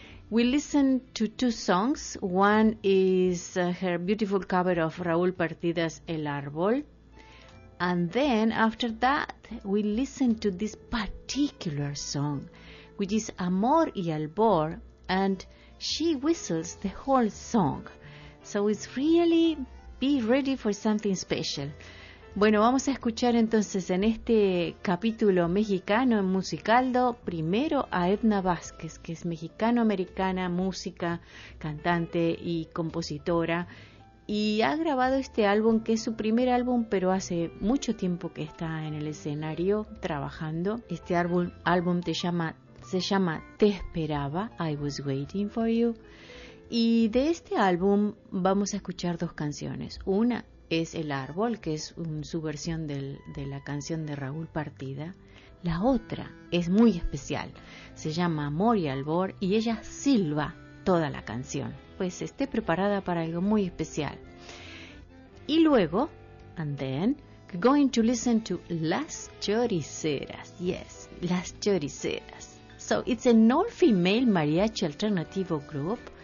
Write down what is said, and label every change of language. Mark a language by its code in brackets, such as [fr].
[en] We listen to two songs. One is her beautiful cover of Raúl Partida's El Árbol. And then after that, we listen to this particular song, which is Amor y Albor, and she whistles the whole song. So it's really be ready for something special. [es] Bueno, vamos a escuchar entonces en este capítulo mexicano en Musicaldo primero a Edna Vázquez, que es mexicano-americana, música, cantante y compositora, y ha grabado este álbum que es su primer álbum, pero hace mucho tiempo que está en el escenario trabajando. Este álbum se llama Te Esperaba, I Was Waiting for You. Y de este álbum vamos a escuchar dos canciones. Una es El Árbol, que es su versión de la canción de Raúl Partida. La otra es muy especial. Se llama Amor y Albor y ella silba toda la canción. Pues esté preparada para algo muy especial. Y luego, [en] and then, we're going to listen to Las Choriceras. Yes, Las Choriceras. So it's an all-female mariachi alternativo group.